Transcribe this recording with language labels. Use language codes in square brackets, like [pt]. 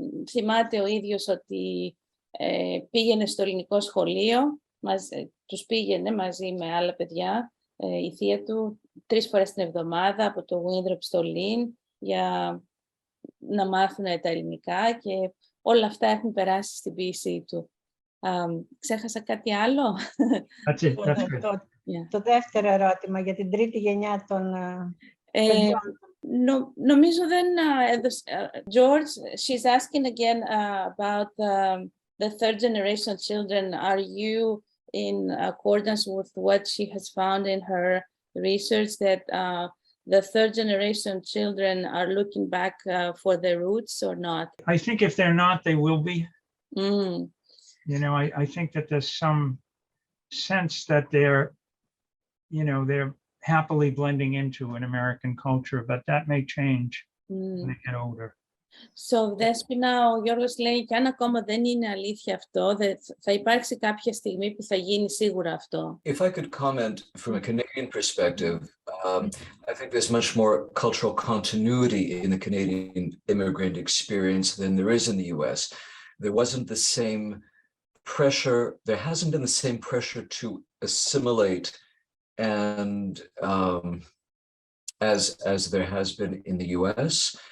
[el] Θυμάται ο ίδιος ότι πήγαινε στο ελληνικό σχολείο, τους πήγαινε μαζί με άλλα παιδιά, η θεία του, 3 φορές την εβδομάδα από το Winthropos στο Lynn για να μάθουν τα ελληνικά και όλα αυτά έχουν περάσει στην ποίησή του. Ξέχασα κάτι άλλο? [en] That's it. That's good. [el] Το δεύτερο ερώτημα για την τρίτη γενιά των παιδιών. Νομίζω δεν έδωσε. [en] George, she's asking again about the third generation children. Are you in accordance with what she has found in her research that the third generation children are looking back for their roots or not? I think if they're not, they will be. You know, I think that there's some sense that they're happily blending into an American culture, but that may change when they get older. [el] So, Δέσποινα, ο Γιώργος λέει και αν ακόμα δεν είναι αλήθεια αυτό, θα υπάρξει κάποια στιγμή που θα γίνει σίγουρα αυτό. [en] If I could comment from a Canadian perspective, I think there's much more cultural continuity in the Canadian immigrant experience than there is in the US. There wasn't the same pressure, there hasn't been the same pressure to assimilate and as there has been in the US.